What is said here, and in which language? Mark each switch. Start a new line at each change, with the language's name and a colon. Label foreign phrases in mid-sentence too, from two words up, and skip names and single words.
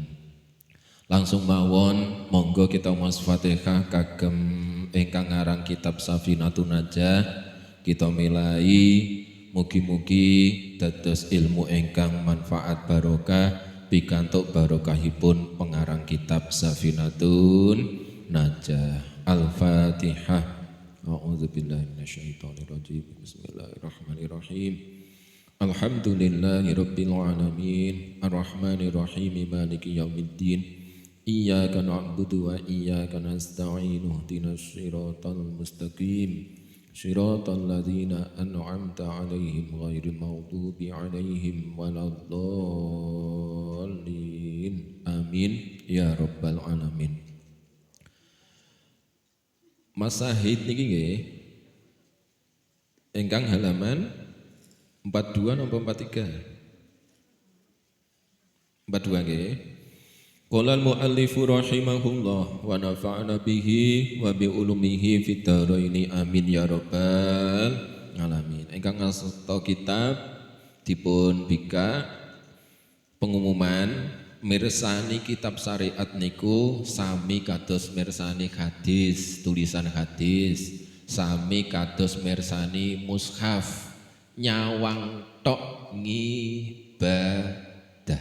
Javanese: Langsung mawon monggo kita maos Fatihah kagem ingkang ngarang kitab Safinatun Najah. Kita milai mugi-mugi dados ilmu ingkang manfaat barokah pikantuk barokahipun pengarang kitab Safinatun Najah.
Arabic: الفاتحة. أعوذ بالله من الشيطان الرجيم. بسم الله الرحمن الرحيم. الحمد لله رب العالمين، الرحمن الرحيم، مالك يوم الدين. إياك نعبد وإياك نستعين. اهدنا الصراط المستقيم. صراط الذين أنعمت عليهم غير المغضوب عليهم ولا الضالين. آمين يا رب العالمين.
Javanese: Masahid niki nggih ingkang halaman 42 napa 43? 42 nggih.
Arabic: قال المؤلف رحمه الله ونفعنا به وبعلومه في الدارين آمين يا رب العالمين.
Javanese: Ingkang ngasta kitab dipun bika pengumuman mirsani kitab syariat niku sami kados mirsani hadis, tulisan hadis, sami kados mirsani mushaf, nyawang tok ngibadah.